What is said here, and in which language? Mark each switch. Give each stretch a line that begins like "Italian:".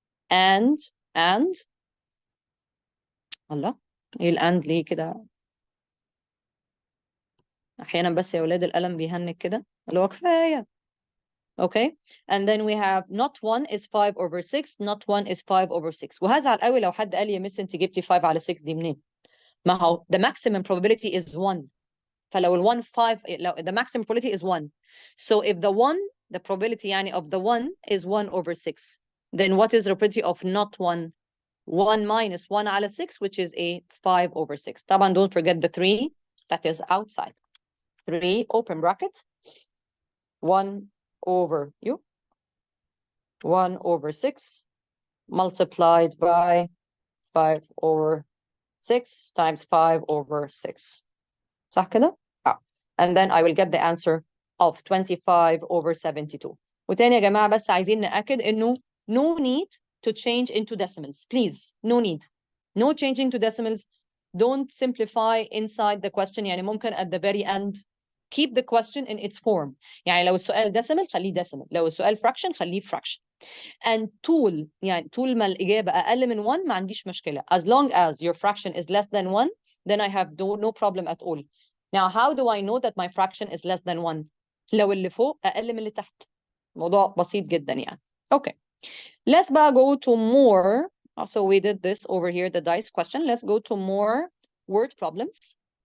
Arabic: And الله ايه الأند ليه كده؟ أحيانا بس يا ولاد القلم بيهنج كده اللي هو كفاية.
English: Okay, and then we have not 1 is 5 over 6, not 1 is 5 over 6.
Arabic: وهزعل قوي لو حد قال لي يا مس انت جبتي 5 على 6 دي منين؟ ما هو
English: the maximum probability is 1.
Arabic: فلو ال 1 5 لو
English: the maximum probability is 1. So if the probability يعني of the 1 is 1 over 6, then what is the probability of not 1? 1 minus 1 على 6, which is a 5 over 6. طبعا don't forget the 3 that is outside. 3 open bracket 1 over 1 over 6 multiplied by 5 over 6 times 5 over 6.
Arabic: صح كده؟
English: And then I will get the answer of 25 over 72.
Arabic: وتاني يا جماعة بس عايزين نأكد إنه
English: no need to change into decimals. Please, no need. No changing to decimals. Don't simplify inside the question.
Arabic: يعني ممكن
English: at the very end keep the question in its form.
Arabic: يعني لو السؤال decimal خليه decimal. لو السؤال fraction خليه fraction. And طول ما الإجابة أقل من 1 ما عنديش مشكلة.
English: As long as your fraction is less than 1, then I have no problem at all. Now, how do I know that my fraction is less than 1?
Arabic: لو اللي فوق أقل من اللي تحت. موضوع بسيط جدا يعني. Okay.
English: Let's go to more. So we did this over here, the dice question. Let's go to more word problems.